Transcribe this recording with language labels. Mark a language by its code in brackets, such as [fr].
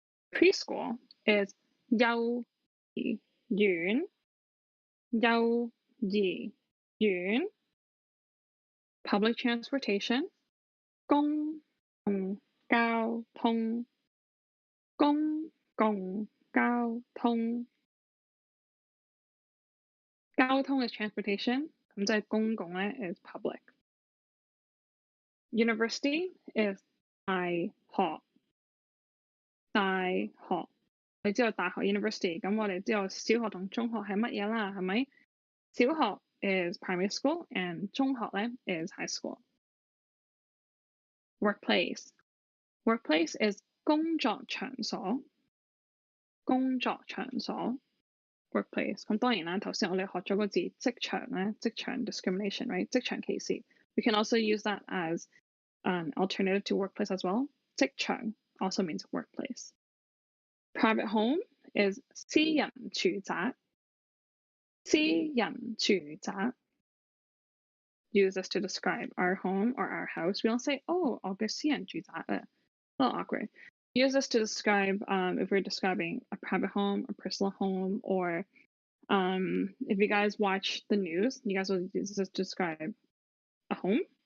[en] Preschool is [yue] 幼兒園，幼兒園。 [en] Public transportation [yue] 公共交通，公共交通。交通 [en] is transportation， [yue] 咁即係公共咧 [en] is public。 University is [yue] 大學，大學。你知道大學 university，咁我哋知道小學同中學係乜嘢啦，係咪？ [en] 小學 is primary school and 中學咧 is high school. Workplace. Workplace is 工作場所，工作場所。Workplace. [yue] 咁當然啦，頭先我哋學咗個字職場咧，職場 [en] discrimination, right? [yue] 職場歧視. [en] We can also use that as an alternative to workplace as well. 職場 also means workplace. Private home is 私人住宅，私人住宅。 Use this to describe our home or our house. We don't say, oh, [yue] 我嘅私人住宅. [en] A little awkward. Use this to describe if we're describing a private home, a personal home, or if you guys watch the news, you guys will use this to describe a home.